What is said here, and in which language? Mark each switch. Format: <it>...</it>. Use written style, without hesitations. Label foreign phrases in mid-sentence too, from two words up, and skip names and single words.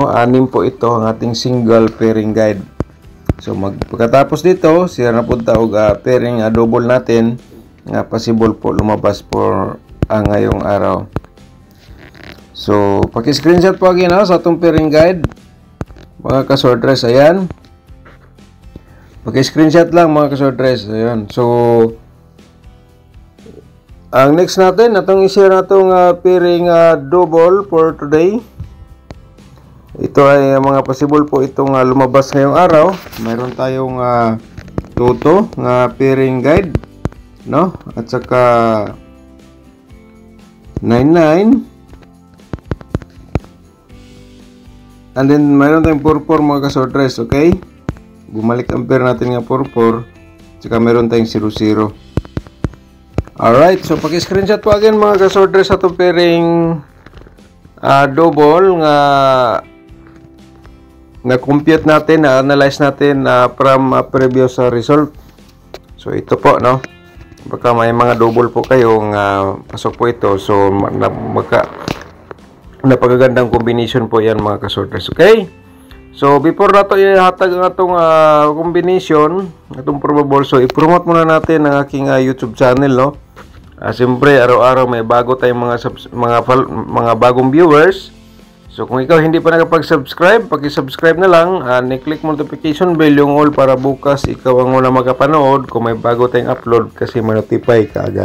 <tl>6 po ito, ang ating</tl> <en>single pairing guide.</en> <tl>So pagkatapos dito, siya na po tawag</tl> <en>pairing double</en> <tl>natin nga possible po lumabas po ngayong araw. So paki-screenshot po again</tl> <ceb>sa atong</ceb> <en>pairing guide</en> <tl>mga kasordres. Ayan, paki-screenshot lang mga kasordres. Ayan. So ang next natin,</tl> <ceb>atong i-share natong</ceb> <en>pairing double</en> <tl>for today. Ito ay mga possible po itong lumabas ngayong araw. Mayroon tayong toto nga</tl> <en>pairing guide</en> <tl>no, at saka 99. And then mayroon tayong 44 mga kasordres. Okay, bumalik ang pair natin nga 44, at saka mayroon tayong 00. Alright, so paki-screenshot po again mga kasordres sa itong</tl> <en>pairing double</en> <tl>nga compute natin, analyze natin</tl> <en>from previous result.</en> <tl>So ito po no, baka may mga double po kayong pasok po ito. So napakagandang combination po yan mga kasordres. Okay, so before</tl> <ceb>nato ihatag ang atong</ceb> <tl>combination, atong probable, so i-promote muna natin ang aking YouTube channel no. Siyempre araw-araw may bago tayong mga bagong viewers. So kung ikaw hindi pa nakapag-subscribe, paki-subscribe na lang, ni-click</tl> <en>notification bell</en> <tl>yung all para bukas ikaw ang una makapanood kung may bago tayong upload kasi ma-notify ka agad.</tl>